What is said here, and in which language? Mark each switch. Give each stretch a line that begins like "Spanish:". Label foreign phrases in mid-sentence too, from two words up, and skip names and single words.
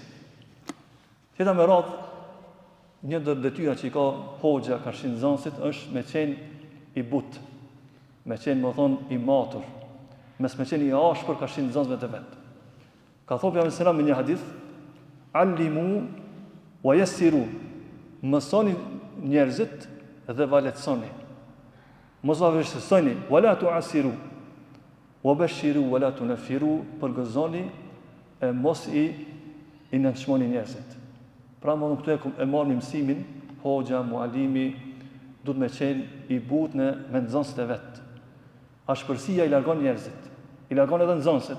Albanian: Tjeta me radhë, një ndër detyra që i ka hoxha karshin nxënësit është me qenë i butë, me qenë më thonë i matur, me qenë i ashpër karshin nxënësve të vetë. Ka thonë pejgamberi
Arabic: صلى الله عليه وسلم
Albanian: në një hadith,
Arabic: "علموا ويسروا",
Albanian: mësoni njerëzit dhe valetsoni. Mos vështirësoni,
Arabic: "ولا تعسروا وبشروا ولا تنفروا,
Albanian: përgëzoni e mos i nënçmoni njerëzit. Pra më këtu e marrni mësimin, hoxha, mualimi, duhet me qenë i butë me nxënësit e vet. Ashpërsia i largon njerëzit, i largon edhe nxënësit.